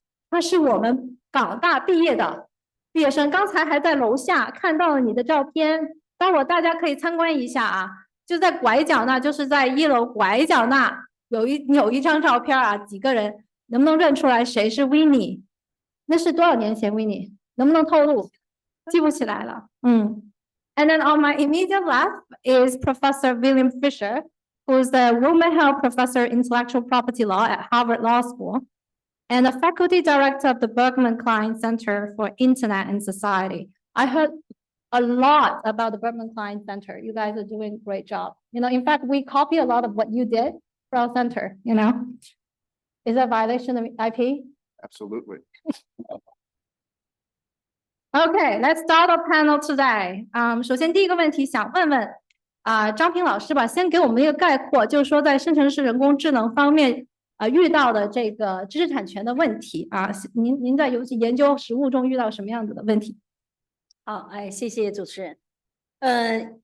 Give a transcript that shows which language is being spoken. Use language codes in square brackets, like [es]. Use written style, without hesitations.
[zh] 她是我们港大毕业的毕业生，刚才还在楼下看到了你的照片，待会儿大家可以参观一下就在拐角那，就是在1楼拐角那有一张照片几个人能不能认出来谁是 Winnie？那是多少年前 Winnie？能不能透露？记不起来了。 [en] And then on my immediate left is Professor William Fisher, who's the WilmerHale Professor of Intellectual Property Law at Harvard Law School, and the Faculty Director of the Berkman Klein Center for Internet and Society. I heard a lot about the Berkman Klein Center. You guys are doing a great job. In fact, we copy a lot of what you did for our center, Is that a violation of IP? Absolutely. Okay, let's start our panel today. [zh] 首先第一个问题想问问张平老师吧，先给我们一个概括，就是说在生成式人工智能方面遇到的这个知识产权的问题您在尤其研究实务中遇到什么样子的问题？好，谢谢主持人。